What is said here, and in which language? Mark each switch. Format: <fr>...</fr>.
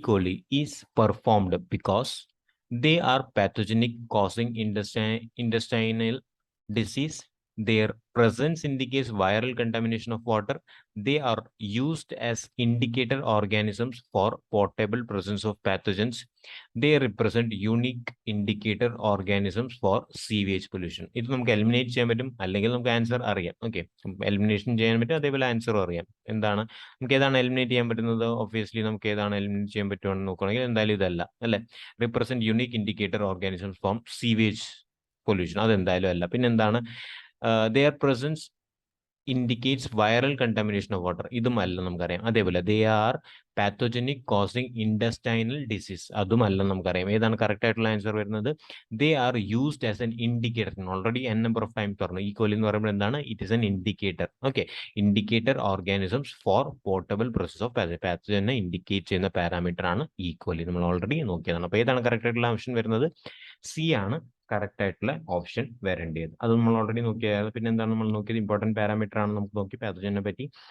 <en>coli is performed because they are pathogenic, causing intestinal disease. Their presence indicates viral contamination of water. They are used as indicator organisms for potable presence of pathogens. They represent unique indicator organisms for sewage pollution.</en> <ml>ഇത് നമുക്ക് eliminate ചെയ്യാൻ പറ്റും, അല്ലെങ്കിൽ നമുക്ക് answer അറിയാം. Okay, elimination ചെയ്യാൻ പറ്റും, അതേപോലെ ആൻസർ അറിയാം. എന്താണ് നമുക്ക് ഏതാണ് എലിമിനേറ്റ് ചെയ്യാൻ പറ്റുന്നത്? ഒബ്വിയസ്ലി നമുക്ക് ഏതാണ് എലിമിനേറ്റ് ചെയ്യാൻ പറ്റുമെന്ന് നോക്കുകയാണെങ്കിൽ എന്തായാലും ഇതല്ല അല്ലെ.</ml> <en>represent unique indicator organisms from sewage pollution,</en> <ml>അതെന്തായാലും അല്ല. പിന്നെന്താണ്?</ml> <en>their presence indicates viral contamination of water,</en> <ml>ഇതുമല്ല നമുക്കറിയാം.</ml> <en>അതേപോലെ they are pathogenic, causing intestinal disease,</en> <ml>അതുമല്ല നമുക്കറിയാം. ഏതാണ് കറക്റ്റ് ആയിട്ടുള്ള ആൻസർ വരുന്നത്?</ml> <en>they are used as an indicator. Already n number of times പറഞ്ഞു.</en> <ml>ഈ കോലി എന്ന് പറയുമ്പോൾ എന്താണ്?</ml> <en>It is an indicator.</en> <ml>Okay,</ml> <en>indicator organisms for portable process of</en> <ml>പാത്തജനെ indicate ചെയ്യുന്ന പാരാമീറ്റർ ആണ് ഈ കോലി. നമ്മൾ ഓൾറെഡി നോക്കിയതാണ്. അപ്പോൾ ഏതാണ് കറക്റ്റ് ആയിട്ടുള്ള ഓപ്ഷൻ വരുന്നത്? സി ആണ് കറക്റ്റ് ആയിട്ടുള്ള ഓപ്ഷൻ വരേണ്ടത്. അത് നമ്മൾ ഓൾറെഡി നോക്കിയത്. പിന്നെ എന്താണ് നമ്മൾ നോക്കിയത്? ഇമ്പോർട്ടൻറ്റ് പാരാമീറ്റർ ആണ് നമുക്ക് നോക്കി പാത്തജനെ പറ്റി.</ml>